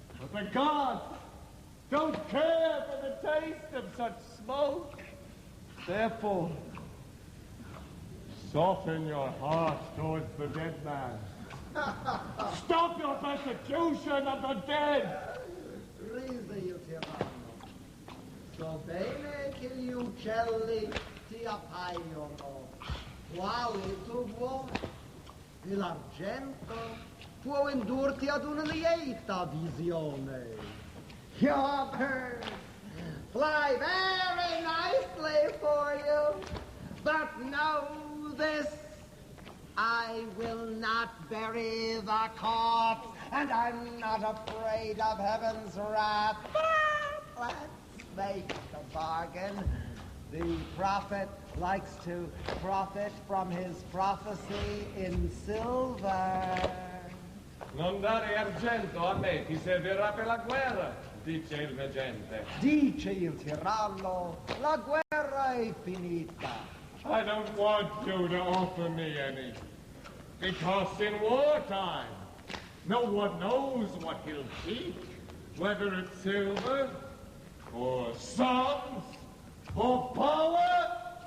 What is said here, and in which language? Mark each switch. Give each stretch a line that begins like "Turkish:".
English: But the gods don't care for the taste of such smoke. Therefore, soften your heart towards the dead man. Stop your persecution of the dead.
Italian: Risa il tirano. So bene che gli uccelli ti appaiono, quali tu vuoi, e l'argento può indurti ad una lieta visione.
English: Your birds fly very nicely for you, but know this, I will not bury the corpse, and I'm not afraid of heaven's wrath. But let's make a bargain. The prophet likes to profit from his prophecy in silver.
Italian: Non dare argento a me, ti servirà per la guerra, dice il veggente. Dice il tiranno, la guerra è finita.
English: I don't want you to offer me any, because in wartime, no one knows what he'll keep, whether it's silver, or songs, or power.